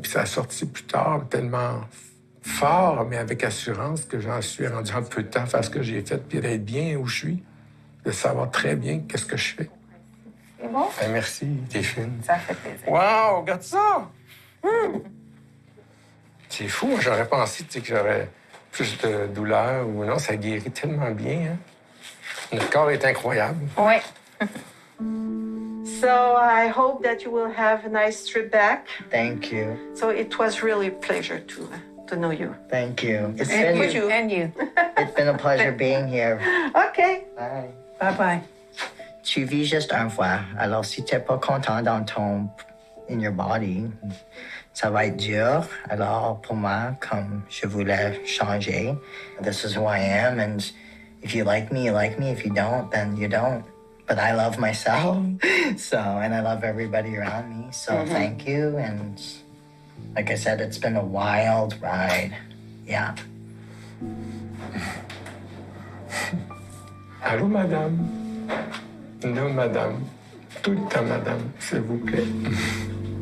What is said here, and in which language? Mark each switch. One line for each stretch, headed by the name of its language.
French: Puis ça a sorti plus tard tellement fort, mais avec assurance que j'en suis rendu en peu de temps à faire ce que j'ai fait, puis d'être bien où je suis, de savoir très bien qu'est-ce que je fais. C'est bon? Ben, merci, t'es fine. Ça fait plaisir. Wow, regarde ça! C'est fou, moi, j'aurais pensé tu sais, que j'aurais plus de douleur ou non, ça guérit tellement bien. Hein? Notre corps est incroyable. Oui.
English: So I hope that you will have a nice trip back. Thank you. So it was really a pleasure to know you. Thank you. It's And been, you. And you. it's been a pleasure being here. Okay. Bye. Bye-bye.
French: Tu vis juste une fois. Alors, si t'es pas content dans
English: in your body,
French: ça va être dur. Alors, pour moi, comme je voulais changer,
English: this is who I am, and if you like me, you like me. If you don't, then you don't. But I love myself, and I love everybody around me. So thank you, and like I said, it's been a wild ride. Yeah.
French: Allô, madame? Non, madame. Tout le temps, madame, s'il vous plaît.